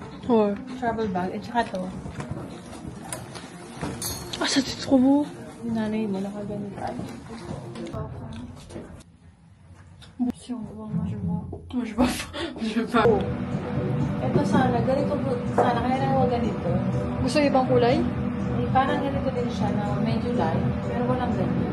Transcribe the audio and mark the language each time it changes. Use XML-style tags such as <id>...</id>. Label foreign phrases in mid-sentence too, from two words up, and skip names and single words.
<en>Oh. Travel bag.</en> <tl>At saka to.</tl> <fr>Ah, ça c'est trop beau.</fr> <tl>Yung nanay mo, nakaganito.</tl> <fr>Si on va, moi je vois. Moi je vois pas. Je veux pas.</fr> <tl>Ito sana, ganito po. Sana, kaya lang huwag ganito. Gusto yung ibang kulay? Eh, parang ganito din siya na medyo light. Pero walang ganyan.</tl>